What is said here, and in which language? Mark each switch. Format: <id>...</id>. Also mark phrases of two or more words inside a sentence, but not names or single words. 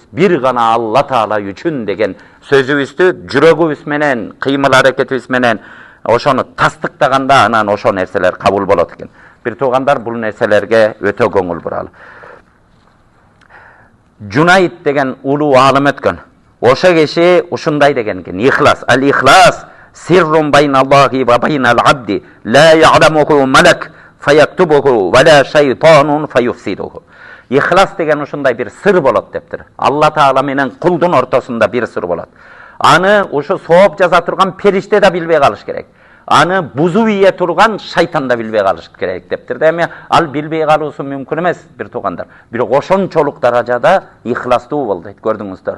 <ky>Бир гана Алла Таала үчүн деген сөзүбүздү жүрөгүбүз менен, кыймыл аракетибиз менен ошону тастыктаганда анан ошо нерселер кабыл болот экен. Бир туугандар бул нерселерге өтө көңүл буралы. Junayd деген улуу алым өткөн. Ошо киши ушундай деген экен: ихлас,</ky> <ar>الإخلاص سر بين الله وبين العبد، لا يعلمه ملك فيكتبه ولا شيطان فيفسده.</ar> <ky>Ихлас деген ушундай бир сыр болот дептир. Алла Таала менен кулдун ортосунда бир сыр болот. Аны ушу сооп жаза турган периште да билбей калыш керек. Аны бузуп ие турган шайтан да билбей калыш керек дептир. Эми ал билбей калуусу мүмкүн эмес, бир туугандар. Бирок ошончолук даражада ихластуу бол дейт, көрдүңүздөр.</ky>